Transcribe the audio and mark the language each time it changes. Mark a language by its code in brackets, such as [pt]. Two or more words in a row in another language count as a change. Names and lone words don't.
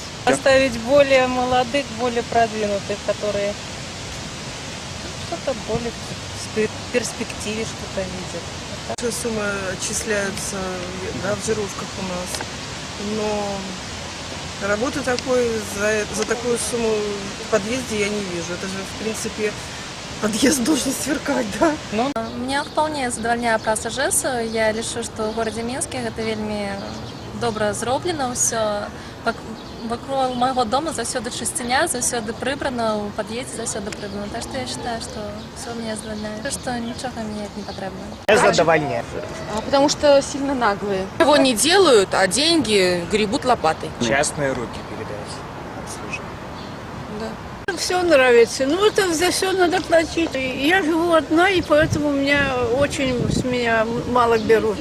[ru] Оставить более молодых, более продвинутых, которые что-то более в перспективе что-то видят. Суммы отчисляются, да, в жировках у нас, но работы такой за такую сумму в подъезде я не вижу. Это же, в принципе, подъезд должен сверкать, да? Ну, [be] Меня вполне задавальняе праца ЖЭСу. Я лічу, што ў горадзе Мінске гэта вельмі добра зроблена ўсё. Вакол майго дома заўсёды чысціня, заўсёды прыбрана, у пад'ездзе заўсёды прыбрана. Так што [ru] я считаю, [be] што ўсё меня задавальняе. Што нічога мяняць не патрэбна. Задавальняет. [ru] Потому что сильно наглые. Его не делают, а деньги гребут лопатой. Частные руки передать обслуживание. Да. Все нравится. Ну, это за все надо платить. Я живу одна, и поэтому с меня мало берут.